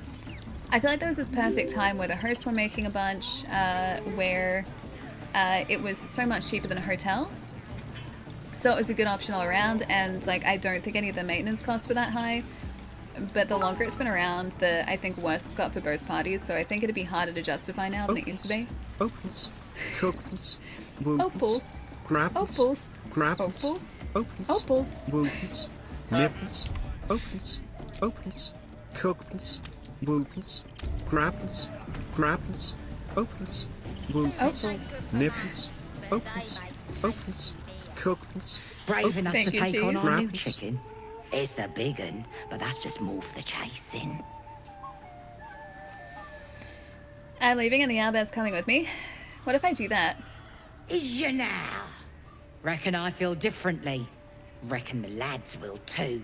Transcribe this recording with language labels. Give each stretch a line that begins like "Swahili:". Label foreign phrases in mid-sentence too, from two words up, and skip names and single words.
English: I feel like there was this perfect time where the hosts were making a bunch, where it was so much cheaper than hotels. So it was a good option all around, and, like, I don't think any of the maintenance costs were that high. But the longer it's been around, the, I think, worse it's got for both parties, so I think it'd be harder to justify now than it used to be. Opals, couples, opals, grapples, opals, grapples, opals, opals, opals, wooples, nipples, opals, opals, couples, wooples, grapples, grapples, opals, wooples, opals, nipples, opals, Opens. Cookles. Brave enough to Thank you, take on our new Rattles. chicken. It's a big un, but that's just more for the chasing. I'm leaving and the owlbear's coming with me. What if I do that? Is you now? Reckon I feel differently. Reckon the lads will too.